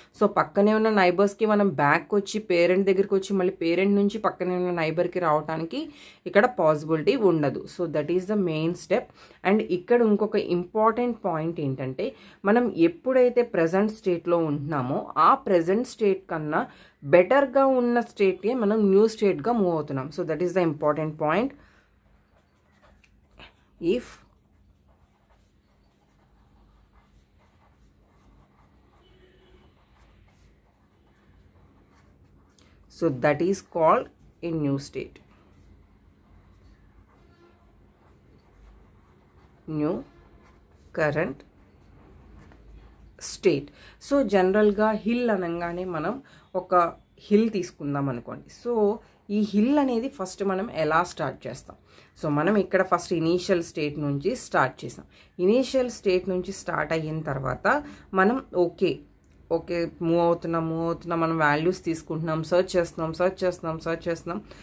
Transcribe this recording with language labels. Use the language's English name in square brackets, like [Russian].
[Telugu] So పక్కనే ఉన్న నైబర్స్కి మనం బ్యాక్ వచ్చి పేరెంట్ దగ్గరికి వచ్చి మళ్ళీ పేరెంట్ నుంచి పక్కనే ఉన్న నైబర్కి రావడానికి ఇక్కడ పాసిబిలిటీ ఉండదు. [English] So that is the main step. [Telugu] And ఇక్కడ ఇంకొక ఇంపార్టెంట్ పాయింట్ ఏంటంటే మనం ఎప్పుడైతే ప్రజెంట్ స్టేట్లో ఉంటున్నామో ఆ ప్రజెంట్ స్టేట్ కన్నా బెటర్గా ఉన్న స్టేట్కే మనం న్యూ స్టేట్గా మూవ్ అవుతున్నాం. [English] So that is the important point. If so that is called a new state, new current state. [Telugu] So జనరల్గా హిల్ అనగానే మనం ఒక హిల్ తీసుకుందాం అనుకోండి. సో ఈ హిల్ అనేది ఫస్ట్ మనం ఎలా స్టార్ట్ చేస్తాం. సో మనం ఇక్కడ ఫస్ట్ ఇనీషియల్ స్టేట్ నుంచి స్టార్ట్ చేసాం. ఇనీషియల్ స్టేట్ నుంచి స్టార్ట్ అయిన తర్వాత మనం ఓకే మూవ్ అవుతున్నాం మనం వాల్యూస్ తీసుకుంటున్నాం, సర్చ్ చేస్తున్నాం.